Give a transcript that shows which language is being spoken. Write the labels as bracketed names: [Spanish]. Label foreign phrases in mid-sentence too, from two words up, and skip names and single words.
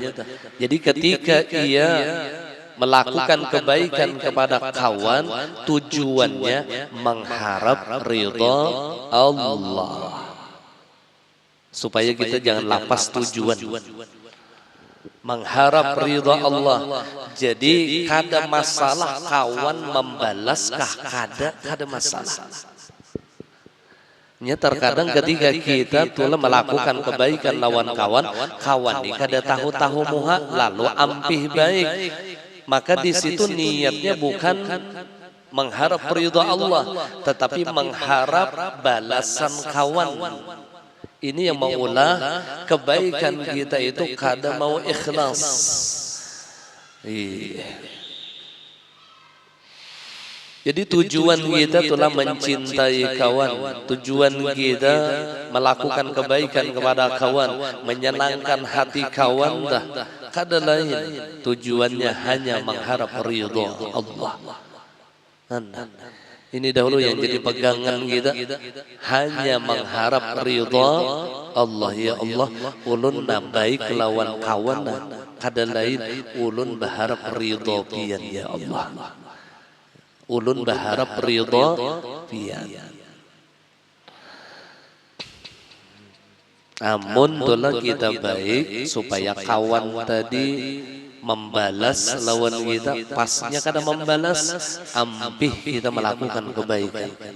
[Indonesian] Jadi ketika ia melakukan kebaikan kepada kawan, tujuannya mengharap ridha Allah. Supaya kita jangan lapas tujuan. Mengharap ridha Allah. [Banjar] Jadi kada masalah kawan membalaskah, kada masalah. Terkadang ketika kita telah melakukan kebaikan lawan kawan ini kada tahu muha lalu ampih baik. [Indonesian] Maka di situ niatnya bukan mengharap ridha Allah, tetapi mengharap balasan kawan. [Banjar] Ini yang maulah kebaikan kita itu kada mau ikhlas. [Indonesian] Jadi tujuan kita telah mencintai kawan, tujuan kita melakukan kebaikan kepada kawan, menyenangkan hati kawan dah. [Banjar] Kada lain, tujuannya hanya mengharap ridha Allah. [Indonesian] Ini dahulu yang jadi pegangan kita, hanya mengharap ridha Allah. Ya Allah, [Banjar] ulun baik lawan kawan, kada lain ulun berharap ridha pian ya Allah. Ulun berharap ridha pian. Amun dola kita baik supaya kawan tadi membalas lawan kita, pasnya kada membalas, ampih kita melakukan kebaikan.